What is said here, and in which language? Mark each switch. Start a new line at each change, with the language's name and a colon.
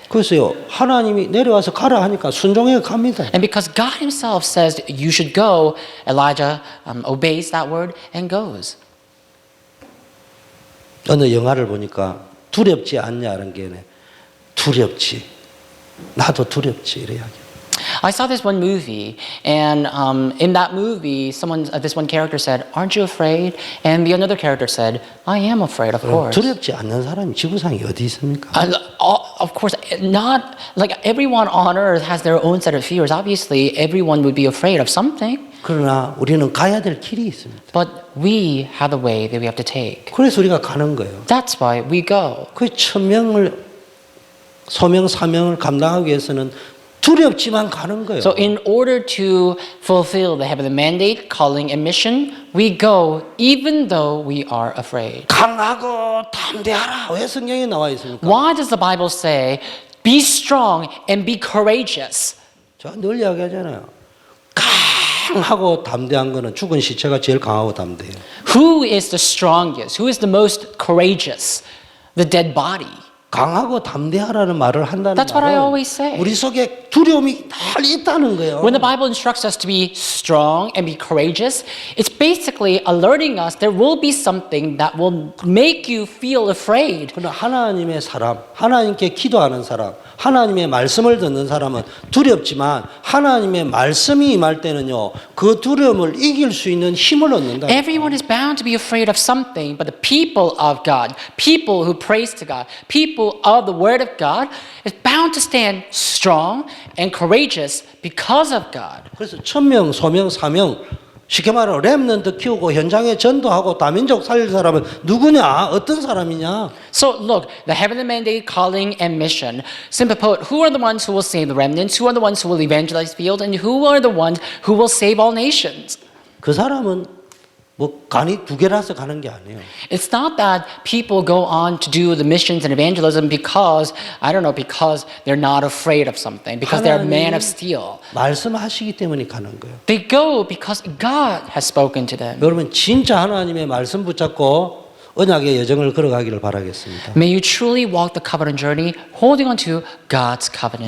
Korean: 그래서요 하나님이 내려와서 가라 하니까 순종해 갑니다.
English: And because God Himself says you should go, Elijah obeys that word and goes.
Korean: 어느 영화를 보니까 두렵지 않냐는 게 두렵지. 나도 두렵지 이래 이야기.
English: I saw this one movie, and in that movie, this one character said, "Aren't you afraid?" And the another character said, "I am afraid, of course."
Korean: 두렵지 않는 사람이 지구상에 어디 있습니까?
English: Of course, not like everyone on earth has their own set of fears. Obviously, everyone would be afraid of something.
Korean: 그러나 우리는 가야 될 길이 있습니다.
English: But we have the way that we have to take.
Korean: 그래서 우리가 가는 거예요.
English: That's why we go.
Korean: 그 천명을 소명 사명을 감당하기 위해서는 두렵지만 가는 거예요.
English: So in order to fulfill the heavenly mandate, calling and mission, we go even though we are afraid.
Korean: 강하고 담대하라. 왜 성경에 나와 있습니까?
English: Why does the Bible say, be strong and be courageous?
Korean: 제가 늘 이야기하잖아요. 강하고 담대한 거는 죽은 시체가 제일 강하고 담대해요.
English: Who is the strongest? Who is the most courageous? The dead body.
Korean: 강하고 담대하라는 말을 한다는
English: That's what I
Korean: 말은
English: always say.
Korean: 우리 속에 두려움이 날 있다는 거예요.
English: When the Bible instructs us to be strong and be courageous, it's basically alerting us there will be something that will make you feel afraid.
Korean: 그러나 하나님의 사람, 하나님께 기도하는 사람, 하나님의 말씀을 듣는 사람은 두렵지만 하나님의 말씀이 임할 때는요, 그 두려움을 이길 수 있는 힘을 얻는다.
English: Everyone is bound to be afraid of something, but the people of God, people who praise to God, people of the Word of God, is bound to stand strong and courageous because of God.
Korean: 그래서 천명, 소명, 사명 쉽게 말하면 렘넌트 키우고 현장에 전도하고 다민족 살릴 사람은 누구냐? 어떤 사람이냐?
English: So look, the heavenly mandate, calling, and mission. Simply put, who are the ones who will save the remnants? Who are the ones who will evangelize the field? And who are the ones who will save all nations?
Korean: 그 사람은 뭐 간이 두 개라서 가는 게 아니에요.
English: It's not that people go on to do the missions and evangelism because, I don't know, because they're not afraid of something, because they're a man of steel.
Korean: 말씀하시기 때문에 가는 거예요.
English: They go because God has spoken to them.
Korean: 여러분 진짜 하나님의 말씀 붙잡고 언약의 여정을 걸어가기를 바라겠습니다.
English: May you truly walk the covenant journey, holding on to God's covenant.